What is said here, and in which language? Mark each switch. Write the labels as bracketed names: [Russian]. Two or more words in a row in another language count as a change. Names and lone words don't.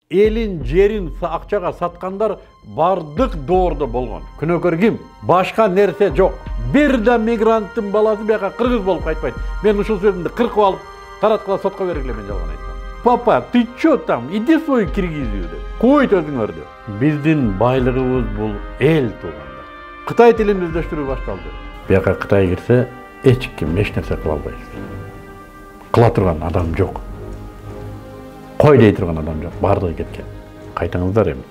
[Kyrgyz] Элин жерин акчага саткандар бардык доордо болгон. Күнөөкөр ким? Башка нерсе жок. Бир да мигранттын баласы бияка кыргыз болуп кайтпайт. Мен ушул сөзүмдү кыркып алып, тараткыла сотко бергиле, мен жалган айтсам. [Russian] Папа, ты чё там? Иди свой Киргизию деп. [Kyrgyz] Койт өзүңөрдү. Биздин байлыгыбыз бул эл туугандар. Кытай тилин өздөштүрүү башталды. Бияка Кытай кирсе, эч ким эч нерсе кыла албайсыз. Кыла турган адам жок. Кой дей турган адам жок, бардыгы кеткен. Кайтыңыздар эми.